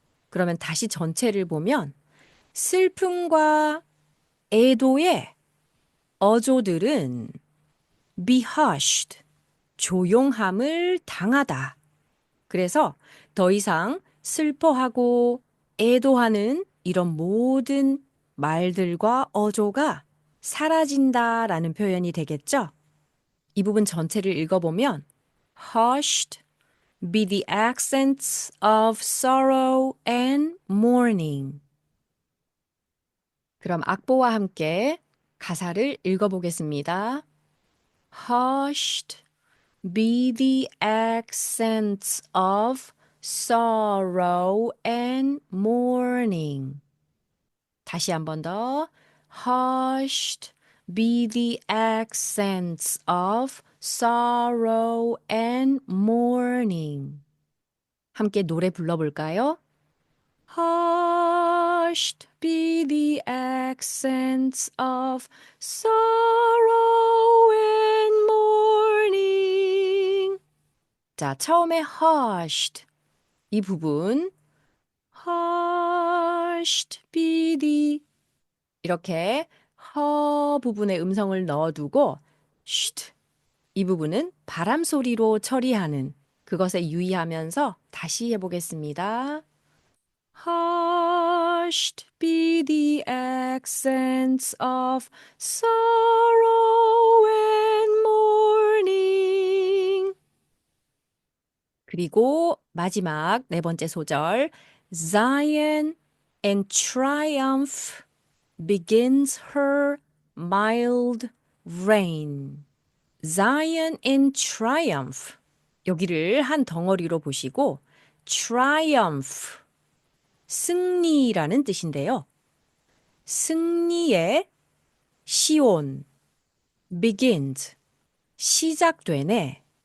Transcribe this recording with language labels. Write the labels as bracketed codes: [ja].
[ko] 그러면 다시 전체를 보면 슬픔과 애도의 어조들은 [en] be hushed, [ko] 조용함을 당하다. 그래서 더 이상 슬퍼하고 애도하는 이런 모든 말들과 어조가 사라진다라는 표현이 되겠죠? 이 부분 전체를 읽어보면 [en] hushed be the accents of sorrow and mourning. [ko] 그럼 악보와 함께 가사를 읽어보겠습니다. [en] Hushed be the accents of sorrow and mourning. [ko] 다시 한 번 더. [en] Hushed be the accents of sorrow and mourning. [ko] 함께 노래 불러볼까요? [en] Hushed be the accents of sorrow and mourning. [ko] 자, 처음에 hushed 이 부분 [en] hushed be the [ko] 이렇게 허 부분에 음성을 넣어두고 쉿 이 부분은 바람 소리로 처리하는 그것에 유의하면서 다시 해보겠습니다. [en] Hushed be the accents of sorrow and mourning. [ko] 그리고 마지막 네 번째 소절 [en] Zion in triumph begins her mild reign. Zion in triumph. [ko] 여기를 한 덩어리로 보시고 triumph 승리라는 뜻인데요. 승리의 시온 begins 시작되네.